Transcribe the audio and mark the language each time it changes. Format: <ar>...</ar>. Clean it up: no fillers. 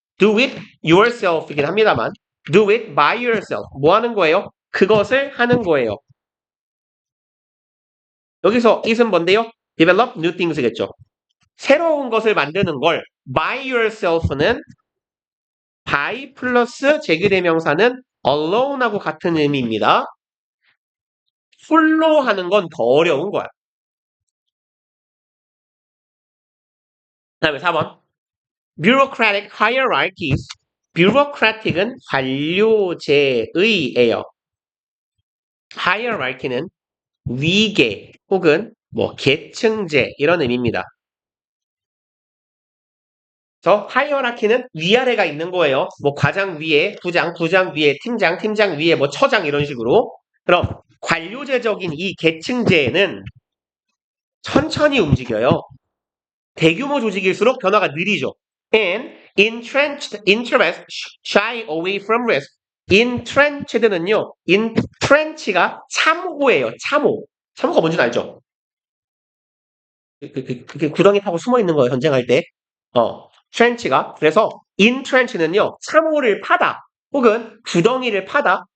<en>Do it yourself</en> <ko>이긴 합니다만</ko> <en>do it by yourself.</en> <ko>뭐 하는 거예요? 그것을 하는 거예요. 여기서 it은 뭔데요?</ko> <en>develop new things겠죠.</en> <ko>새로운 것을 만드는 걸</ko> <en>by yourself</en> <ko>는 by 플러스 제규대명사는 alone하고 같은 의미입니다. 홀로 하는 건 더 어려운 거야. 그 다음에 4번.</ko> <en>bureaucratic hierarchies.</en> <ko>bureaucratic은 관료제의예요. hierarchy는 위계 혹은 뭐 계층제 이런 의미입니다. 저 hierarchy는 위아래가 있는 거예요. 뭐 과장 위에 부장, 부장 위에 팀장, 팀장 위에 뭐 처장 이런 식으로. 그럼 관료제적인 이 계층제는 천천히 움직여요. 대규모 조직일수록 변화가 느리죠.</ko> <en>And entrenched interest shy away from risk.</en> <ko>entrenché드는요. entrench가 참호예요. 참호. 참호가 뭔지 알죠? 그게 구덩이 타고 숨어 있는 거예요. 전쟁할 때. trench가. 그래서 entrench는요. 참호를 파다. 혹은 구덩이를 파다.</ko>